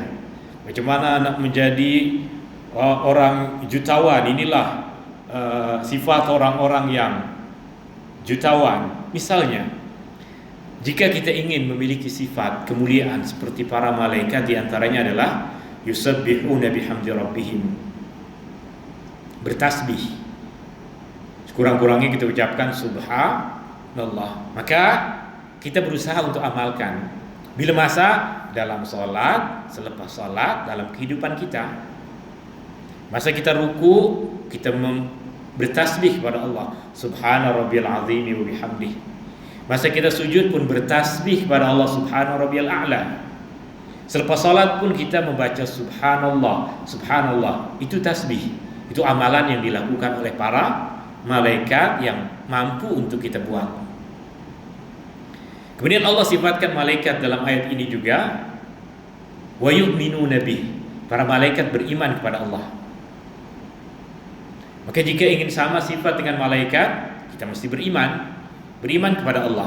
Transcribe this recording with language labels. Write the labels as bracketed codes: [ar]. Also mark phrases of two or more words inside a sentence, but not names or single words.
[ms] Bagaimana nak menjadi orang jutawan, inilah sifat orang-orang yang jutawan. Misalnya, jika kita ingin memiliki sifat kemuliaan seperti para malaikat, diantaranya adalah [ar] يسبحون بحمد ربهم, [ms] bertasbih. Sekurang-kurangnya kita ucapkan subhanallah. Maka kita berusaha untuk amalkan. Bila masa dalam sholat, selepas sholat, dalam kehidupan kita. Masa kita ruku, kita bertasbih kepada Allah, [ar] سبحان ربي العظيم وبحمده. [ms] Masa kita sujud pun bertasbih kepada Allah, [ar] سبحان ربي الأعلى. [ms] Selepas salat pun kita membaca subhanallah, subhanallah. Itu tasbih. Itu amalan yang dilakukan oleh para malaikat yang mampu untuk kita buat. Kemudian Allah sifatkan malaikat dalam ayat ini juga, [ar] ويؤمنون به. [ms] Para malaikat beriman kepada Allah. Maka jika ingin sama sifat dengan malaikat, kita mesti beriman kepada Allah.